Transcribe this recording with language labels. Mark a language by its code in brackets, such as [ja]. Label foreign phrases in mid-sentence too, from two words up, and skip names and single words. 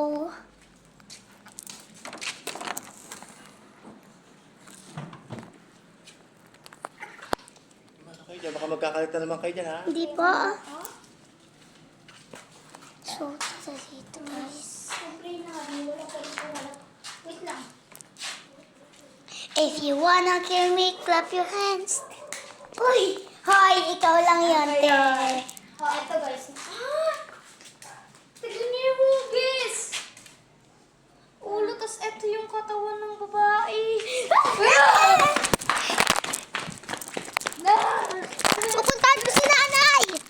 [tl] Ano kayo dyan? Baka magkakalita naman kayo dyan, ha? hindi pa. So, sa dito guys. Siyempre na, wala pa rin wala. Wait lang. [en] If you wanna kill me, clap your hands. [tl] Uy! Hoy, ikaw lang yun, te. Oh, eto guys. Tignan niyo yung hugis. Ulo, tas eto yung katawan ng babae. Pupuntahan ko si nanay!